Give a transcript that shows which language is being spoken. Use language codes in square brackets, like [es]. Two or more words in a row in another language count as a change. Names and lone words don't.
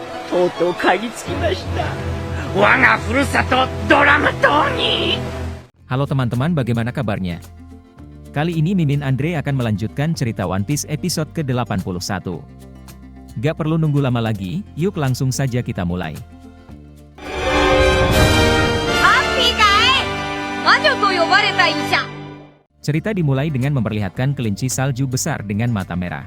[ja] とうとう嗅ぎつきました。我がふるさとドラム島に。 [id] Halo teman-teman, bagaimana kabarnya? Kali ini Mimin Andre akan melanjutkan cerita One Piece episode ke-81. Gak perlu nunggu lama lagi, yuk langsung saja kita mulai. Cerita dimulai dengan memperlihatkan kelinci salju besar dengan mata merah.